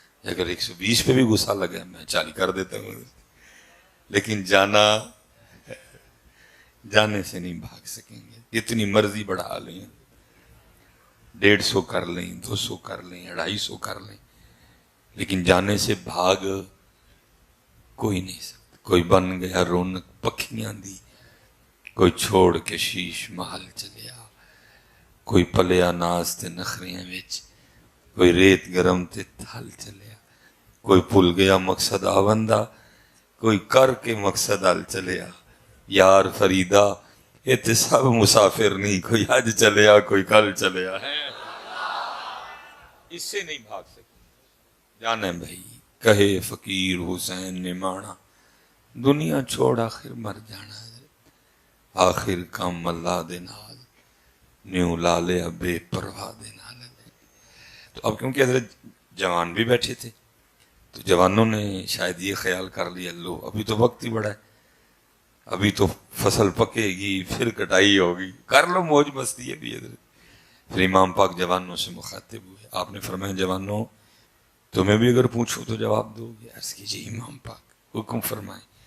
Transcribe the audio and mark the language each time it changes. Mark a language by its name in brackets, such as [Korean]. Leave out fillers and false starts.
[Urdu] اگر 120 پہ بھی غصہ لگا میں 40 کر دیتا ہوں، لیکن جانے سے نہیں بھاگ سکیں گے. اتنی مرضی بڑھا لیں، 150 کر لیں، 200 کر لیں، 250 کر لیں، لیکن جانے سے بھاگ کوئی نہیں سکتا. [Punjabi] کوئی بن گیا رونق پکھیاں دی، کوئی چھوڑ کے شیش محل چلیا، کوئی پلیا ناز تے نخریاں وچ، کوئی ریت گرم تے تھل چلیا، کوئی بھول گیا مقصد آوندہ، کوئی کر کے مقصد حل چلیا. یار فریدہ یہ تے سب مسافر نہیں، کوئی آج چلیا کوئی کل چلیا ہے. [Urdu] اس سے نہیں بھاگ سکتے. [Punjabi] جانا بھائی کہے فقیر حسین نے مانا دنیا چھوڑ آخر مر جانا ہے. آخر کام اللہ دے نال نیو لالے بے پرواہ دے نال. [Urdu] تو اب کیونکہ حضرت جوان بھی بیٹھے تھے تو جوانوں نے شاید یہ خیال کر لیا لو ابھی تو وقت ہی بڑا ہے، ابھی تو فصل پکے گی پھر کٹائی ہوگی، کر لو موج مستی ہے بھی. حضرت پھر امام پاک جوانوں سے مخاطب ہوئے. آپ نے فرمایا جوانوں تمہیں بھی اگر پوچھو تو جواب دو گے؟ عرض کیجیے امام پاک حکم فرمائیں.